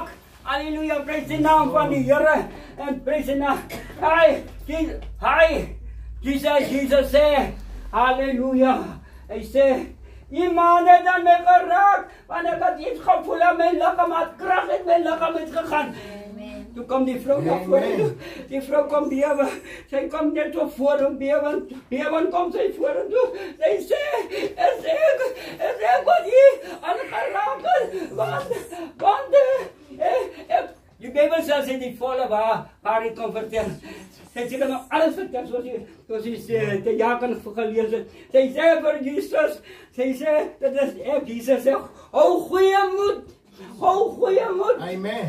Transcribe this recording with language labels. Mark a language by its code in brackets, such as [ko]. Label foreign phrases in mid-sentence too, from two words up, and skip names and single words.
[af] Halleluja, prys die naam van die Here, en prys die naam, Jesus sê, halleluja, hy sê, iemand het aan my geraak, want ek het iets gevoel aan my liggaam, het krag het my liggaam uitgegaan. Toe kom die vrou na vore, die vrou kom bewe, sy kom net so voor en bewe kom sy voor en toe, sy sê, is ek wat hier aan geraak is, [nl] waar ik kan vertellen. Zij kan me alles vertellen zoals je de jaren gelezen hebt. Zij zei voor Jezus, zij zei, dat is Jezus zegt, hou goede moed. Hou goede moed. Amen.